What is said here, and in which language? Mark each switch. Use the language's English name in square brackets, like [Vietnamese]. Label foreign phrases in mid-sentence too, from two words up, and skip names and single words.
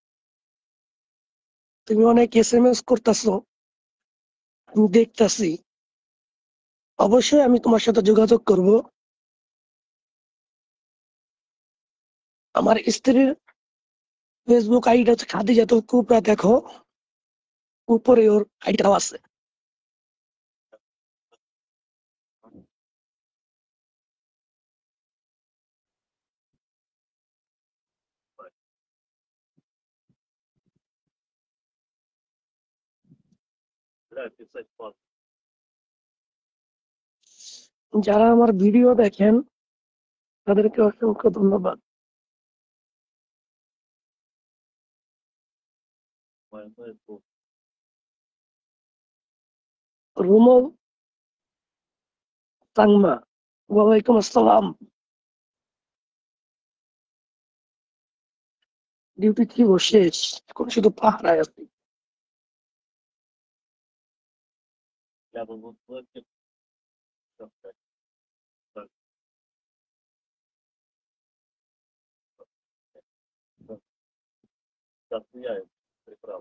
[Bangla] তুমি অনেক SMS করতেছো, আমি দেখতাছি। অবশ্যই আমি তোমার সাথে যোগাযোগ করব। আমার স্ত্রীর ফেসবুক আইডি হচ্ছে খাদিজাতুল কুবরা, দেখো উপরে ওর আইডিটাও আছে। [Russian] Да, писать план. [Bangla] যারা আমার ভিডিও দেখেন তাদেরকে অসংখ্য ধন্যবাদ। [Russian] Майонез был. [Bangla] রুমল তাংমা, [Arabic] وعليكم السلام. [Bangla] ডিউটি ছিল শেষ, এখন শুধু পাহারায় আছি। [Russian] Я был вот в этом, так сказать, так, так, так, я им приправ.